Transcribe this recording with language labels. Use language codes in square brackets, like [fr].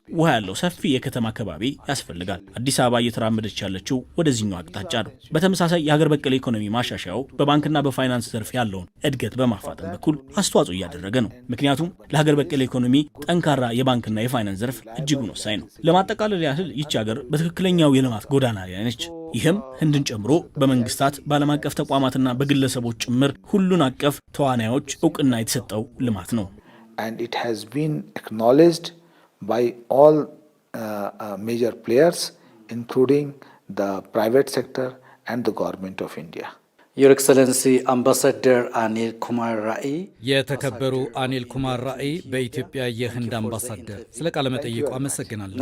[am] ውሃ ያለው ሰፊ የከተማ ከባቢ ያስፈልጋል። አዲስ አበባ እየተራመደች ያለችው ወደዚህኛው አቅጣጫ ነው። በተመሳሳይ የሀገር በቀል ኢኮኖሚ ማሻሻያው በባንክና በፋይናንስ ዘርፍ ያለውን እድገት በማፋጠን በኩል አስተዋጽኦ እያደረገ ነው። ምክንያቱም ለሀገር በቀል ኢኮኖሚ ጠንካራ የባንክና የፋይናንስ ዘርፍ እጅጉን ወሳኝ ነው። ለማጠቃለል ያህል ይህች ሀገር በትክክለኛው የልማት ጎዳና ላይ ነች። ይህም ህንድን ጨምሮ በመንግስታት በዓለም አቀፍ ተቋማትና በግለሰቦች ጭምር ሁሉን አቀፍ ተዋናዮች እውቅና የተሰጠው ልማት ነው። [en] And it has been acknowledged by all major players, including the private sector and the government of India. Your Excellency Ambassador Anil Kumar Rai. [am] የተከበሩ አኒል ኩማር ራኢ በኢትዮጵያ የህንድ አምባሳደር፣ ስለ ቃለ መጠይቁ አመሰግናለሁ።